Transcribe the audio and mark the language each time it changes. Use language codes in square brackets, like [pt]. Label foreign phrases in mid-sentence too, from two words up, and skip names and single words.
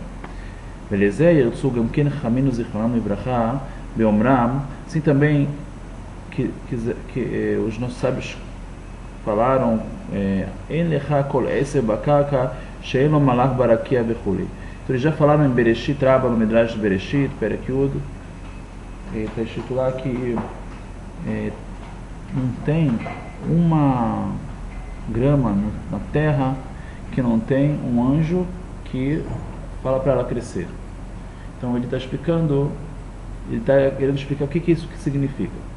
[pt] Beleza? Assim também que os nossos sábios falaram, então eles já falaram em Bereshit Rabba, no Midrash de Bereshit, [he] פרק י, [pt] está escrito lá que não tem uma grama na terra que não tem um anjo que fala para ela crescer. Então ele está explicando, ele está querendo explicar o que isso significa.